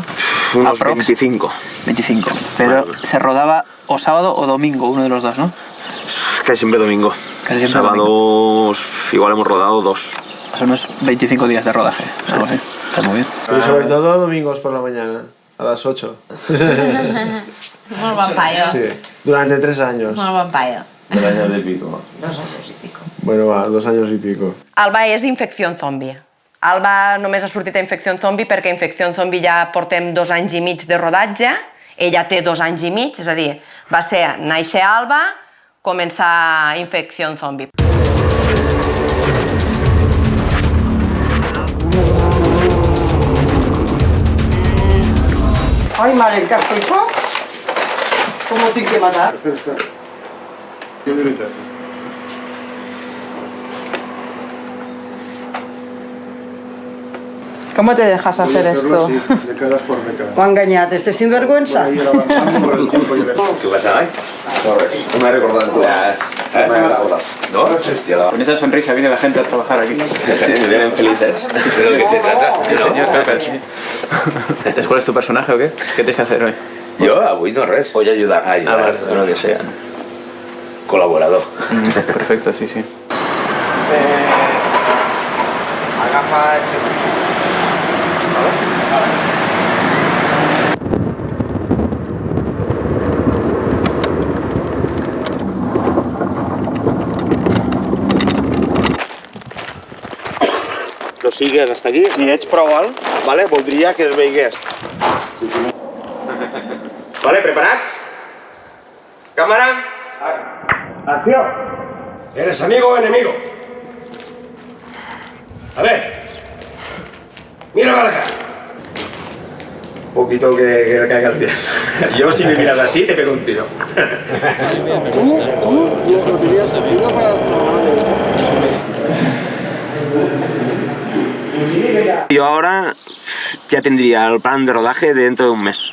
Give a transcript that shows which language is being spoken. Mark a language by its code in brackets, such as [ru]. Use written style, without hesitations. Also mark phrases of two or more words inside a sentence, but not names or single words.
[es] Unos 25. 25. Pero se rodaba o sábado o domingo, uno de los dos, ¿no? Casi siempre domingo. Casi siempre Sábados domingo. igual hemos rodado 2. Son unos 25 días de rodaje, algo así. Está muy bien. Y sobre todo domingos por la mañana, a las 8. [ca] Molt bon paio. [es] Sí, durante 3 años. [ca] Molt bon paio. [es] 2 años y pico. 2 años y pico. Bueno, va, 2 años y pico. [ca] Alba és Infecció Zombie. Alba només ha sortit a Infecció Zombie perquè Infecció Zombie ja portem 2 anys i mig de rodatge, ella té 2 anys i mig, és a dir, va ser néixer Alba, començar Infecció Zombie. [es] Ay, madre, ¿qué has hecho? ¿Cómo tienes que matar? ¿Cómo te dejas hacer esto? ¿O engañate este sinvergüenza? ¿Qué pasa, eh? No me he recordado tú. ¿No? Hostia, Con esa sonrisa viene la gente a trabajar aquí. vienen felices. De lo que se trata, ¿no? Señor Pepper, sí. Entonces, ¿cuál es tu personaje o qué? ¿Qué tienes que hacer hoy? [ca] Jo avui no res. [es] Voy a ayudar. A ayudar, vale. lo que sea. Colaborador. Perfecto, sí, sí. [ca] Agafa el [es] Lo sigues hasta aquí. [ca] Si ets prou alt, vale, voldria que es veigués. Vale, preparats? Cámara. Acció. [es] ¿Eres amigo o enemigo? A ver. Mírame a la cara. Un poquito que le caigas bien. Yo si me miras así te pego un tiro. Yo ahora ya tendría el plan de rodaje de dentro de un mes.